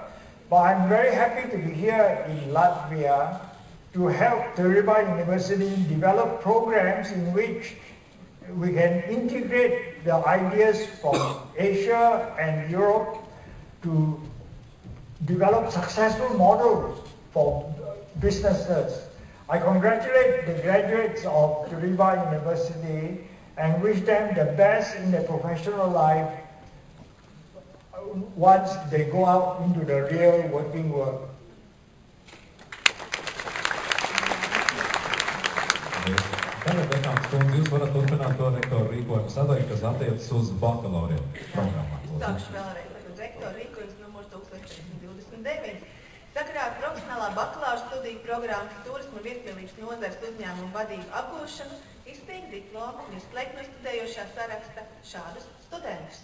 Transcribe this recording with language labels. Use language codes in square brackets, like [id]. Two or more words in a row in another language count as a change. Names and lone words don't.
[en] But I'm very happy to be here in Latvia to help Teriba University develop programs in which we can integrate the ideas from Asia and Europe to develop successful models for businesses. I congratulate the graduates of Teriba University and wish them the best in their professional life once they go out into the real working world. [lv] Tagad, Dekāns kundze, jūs varat turpināt to rektoru rīkojumu sadaļu, kas attiecas uz bakalauriem programmām. Sākšu vēlreiz. Rektora rīkojums numur 1429. Sakarā ar profesionālā bakalaura studiju programmas turisma un viesmīlības nozares uzņēmumu vadību apgūšanu izsniegt diplomu un izslēgt no studējošā saraksta šādus studentus.